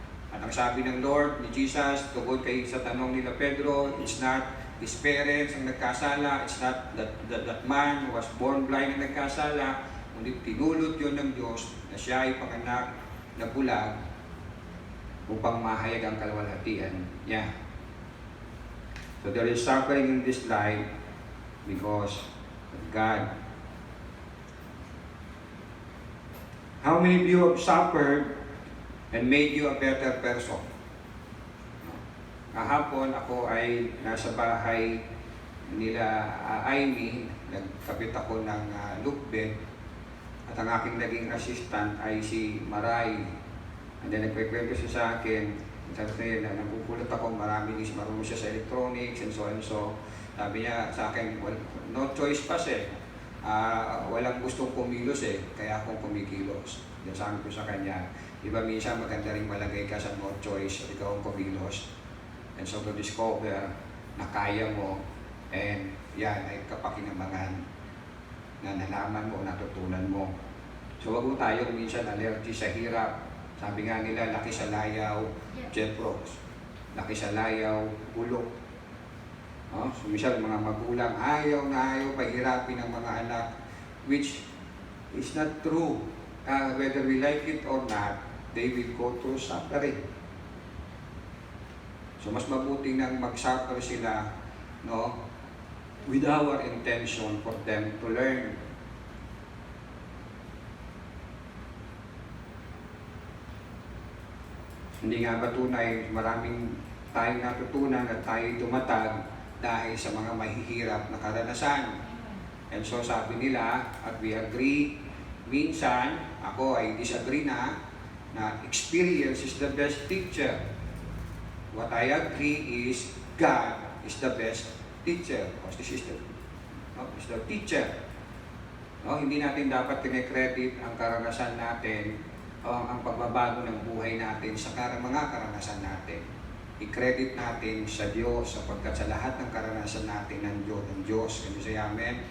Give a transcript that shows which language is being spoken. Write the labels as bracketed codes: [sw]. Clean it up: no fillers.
[tl] At ang sabi ng Lord, ni Jesus, tungkol kay sa tanong nila Pedro, [en] it's not his parents [tl] ang nagkasala, [en] it's not that man who was born blind [tl] ang nagkasala, kundi tinulot yun ng Diyos na siya ay panganak na bulag upang mahayag ang kalwalhatian niya. [en] So there is suffering in this life because of God. How many of you have suffered and made you a better person? [tl] Kahapon ako ay nasa bahay nila Amy, nagkapit ako ng lookbed at ang aking naging assistant ay si Maray. And then nagkikwento siya sa akin, sabi niya, nagugulat ako, marami din marunong siya sa electronics [en] and so and so. [tl] Sabi niya sa akin, well, no choice pa siya. Walang gustong kumilos kaya akong kumikilos. Then sabi ko sa kanya, iba minsan maganda rin malagay ka sa no choice at ikaw ang kumilos. [en] And so to discover [tl] na kaya mo, and yan ay kapakinabangan na nalaman mo, natutunan mo. So wag mo tayong minsan allergy sa hirap. Sabi nga nila, laki sa layaw, Jeffros. Laki sa layaw, bulok. So minsan mga magulang, ayaw na ayaw pahirapin ng mga anak, [en] which is not true. Whether we like it or not, they will go through suffering. [tl] So mas mabuti nang mag-suffer sila, no, [en] with our intention for them to learn. [tl] Hindi nga ba tunay, maraming tayong natutunan at tayo tumatag dahil sa mga mahihirap na karanasan. And so sabi nila, at [en] we agree, [tl] minsan, ako ay disagree na [en] experience is the best teacher. What I agree is God is the best teacher. Is the teacher. [tl] No, hindi natin dapat kine-credit ang karanasan natin o ang pagbabago ng buhay natin sa mga karanasan natin. I-credit natin sa Diyos sapagkat sa lahat ng karanasan natin ng Diyos. [en] Can you say amen?